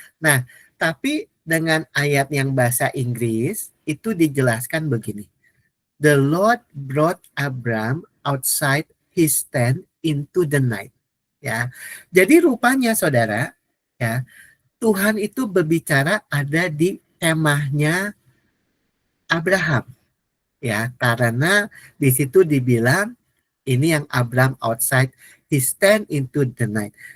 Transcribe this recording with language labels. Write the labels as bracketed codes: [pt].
[id] Nah, tapi dengan ayat yang bahasa Inggris itu dijelaskan begini. [en] The Lord brought Abram outside his tent into the night. [id] Ya. Jadi rupanya saudara, ya, Tuhan itu berbicara ada di kemahnya Abraham. Ya, karena di situ dibilang ini yang Abram [en] outside his tent into the night.